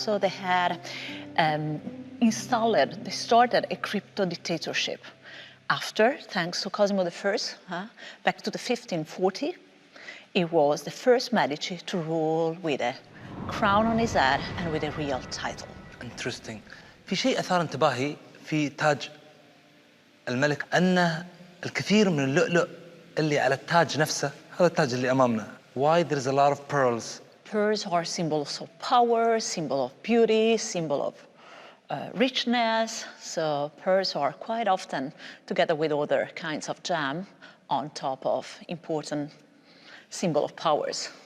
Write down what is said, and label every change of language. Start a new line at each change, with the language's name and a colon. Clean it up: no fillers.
English: So they had they started a crypto dictatorship. After, thanks to Cosimo I, back to the 1540, it was the first Medici to rule with a crown on his head and with a real title. Interesting.
Arabic: في شيء أثار انتباهي في تاج الملك أن الكثير من اللؤلؤ اللي على التاج نفسه، هذا التاج اللي أمامنا.
English: Why there's a lot of pearls? Pearls are symbols of power, symbol of beauty, symbol of richness. So pearls are quite often together with other kinds of gem on top of important symbol of powers.